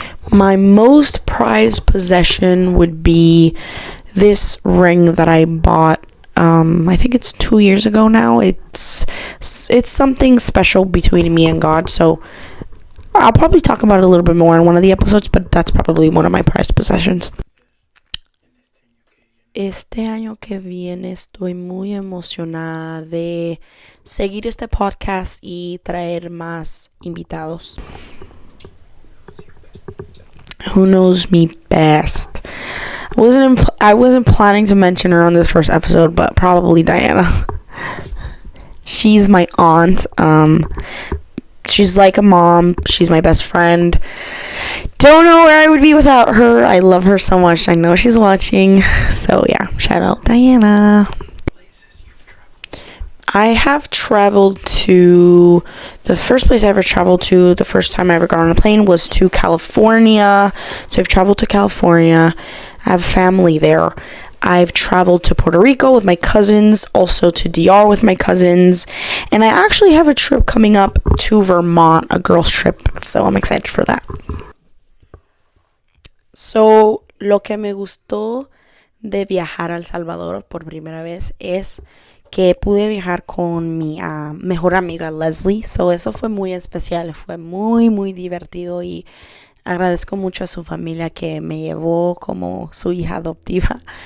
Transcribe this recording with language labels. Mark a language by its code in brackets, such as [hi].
[en] My most prized possession would be this ring that I bought. I think it's 2 years ago now. It's something special between me and God. So I'll probably talk about it a little bit more in one of the episodes, but that's probably one of my prized possessions. [es] Este año que viene estoy muy emocionada de seguir este podcast y traer más invitados. [en] Who knows me best? I wasn't planning to mention her on this first episode, but probably Diana. She's my aunt. She's like a mom. She's my best friend. Don't know where I would be without her. I love her so much. I know she's watching. So yeah, shout out Diana. I have traveled to, the first place I ever traveled to, the first time I ever got on a plane was to California. So I've traveled to California. I have family there. I've traveled to Puerto Rico with my cousins, also to DR with my cousins. And I actually have a trip coming up to Vermont, a girls' trip. So I'm excited for that. [es] So, lo que me gustó de viajar a El Salvador por primera vez es que pude viajar con mi mejor amiga Leslie. So, eso fue muy especial, fue muy, muy divertido y agradezco mucho a su familia que me llevó como su hija adoptiva.